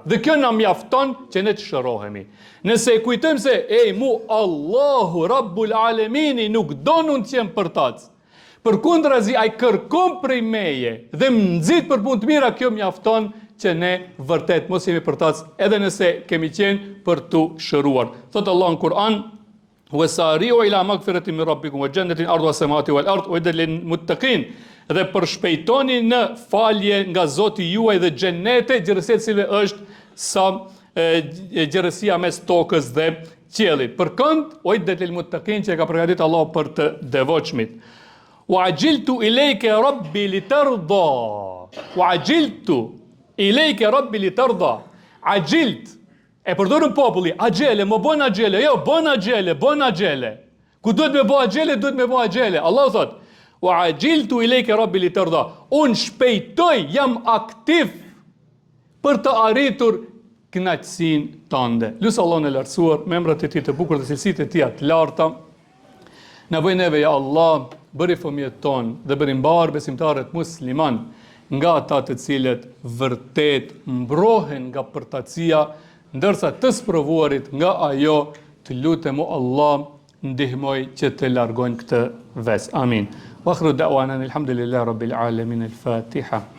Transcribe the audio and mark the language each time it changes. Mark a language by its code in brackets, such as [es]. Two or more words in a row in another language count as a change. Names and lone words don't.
[sq] Dhe kjo na mjafton që ne të shërohemi. Nëse e kujtojmë se mu Allahu [ar] رب العالمين [sq] nuk don unë të jem përtac. Përkundrazi ai kërkon prej meje dhe më nxit për punë të mira, kjo mjafton që ne vërtet mos jemi përtac edhe nëse kemi qenë për tu shëruar. Thot Allah në Kur'an: [ar] "وسارعوا إلى مغفرة من ربكم وجنة عرضها السماوات والأرض أعدت للمتقين." [sq] Dhe përshpejtoni në falje nga Zoti juaj dhe xhenete, gjërësia e cilëve është sa gjërësia mes tokës dhe qiellit. Përkënd [ar] أعدت للمتقين, [sq] që e ka përgatitur Allah për të devotshmit. [ar] وعجلت إليك رب لترضى. وعجلت إليك رب لترضى. [sq] Ajilt e përdorën populli, agjele, më bën agjele, jo, bën agjele. Ku duhet me bë agjele, duhet me bë agjele. Allah thot: [ar] "وعجلت إليك رب لترضى." [sq] Unë shpejtoj, jam aktiv për të arritur kënaqësinë tënde. Lusë Allahun e lartësuar, me emrat e tij të bukur dhe cilësitë e tij të larta, na bëj neve [ar] يا الله, [sq] bëri fëmijët tonë dhe bëri mbar besimtarët musliman nga ata të cilët vërtet mbrohen nga përtatësia, ndërsa të sprovuarit nga ajo. Të lutem o Allah, ndihmoj që të largojnë këtë ves. Amin. [ar] وآخر دعوانا الحمد لله رب العالمين. Al-Fatiha.